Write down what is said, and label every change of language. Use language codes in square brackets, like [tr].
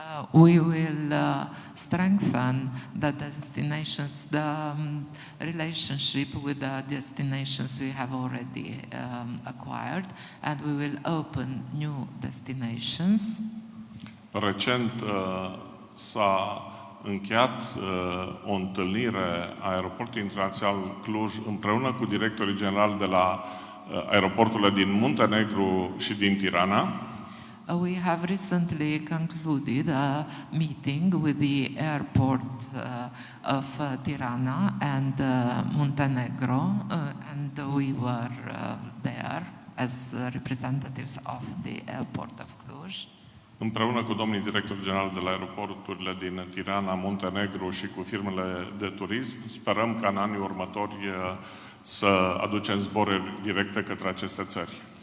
[en] We will strengthen the destinations, the relationship with the destinations we have already acquired, and we will open new destinations. [ro] Recent s-a încheiat o întâlnire a Aeroportului Internațional Cluj împreună cu directorii generali de la aeroporturile din Muntenegru și din Tirana. [en] We have recently concluded a meeting with the airport of Tirana and Montenegro, and we were there as representatives of the airport of Cluj. [ro] Împreună cu domnii directori generali de la aeroporturile din Tirana, Muntenegru și cu firmele de turism, sperăm ca în anii următori să aducem zboruri directe către aceste țări.